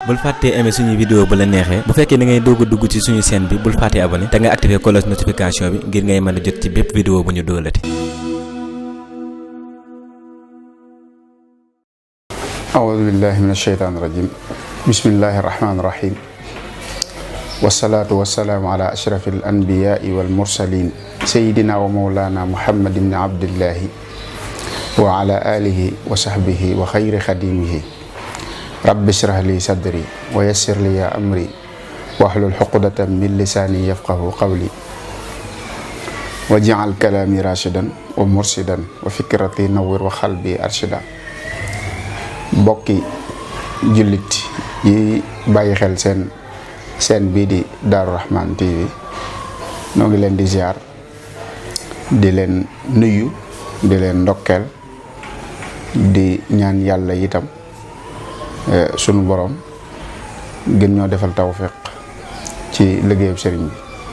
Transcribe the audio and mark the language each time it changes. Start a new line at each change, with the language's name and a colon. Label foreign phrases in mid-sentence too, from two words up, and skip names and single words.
Wolof: bul fàttee aimer suñu vidéo bu la neexee bu fekkee da ngay doog a dugg ci suñu chaîne bi bul fàttee abonné te nga
French: activer cloche notification
Wolof: bi ngir ngay mën a jot ci bépp vidéo bu ñu doolati.
Arabic: أعوذ بالله من الشيطان الرجيم بسم الله الرحمن الرحيم والصلاة والسلام على أشرف الأنبياء والمرسلين سيدنا ومولانا محمد بن عبد الله وعلى آله وصحبه وخير خديمه رب اشرح لي صدري ويسر لي أمري واحلل عقدة من لساني يفقه قولي واجعل كلامي راشدا ومرشدا وفكرتي نور وقلبي أرشدا
Wolof: bokki jullit yi bàyyi xel seen bii di Darou Rahmane TV noo ngi leen di ziar di leen nuyu di leen ndokkeel di ñaan yàlla itam sunu borom gën ñoo defal tawfiq ci liggéeyub sëriñ bi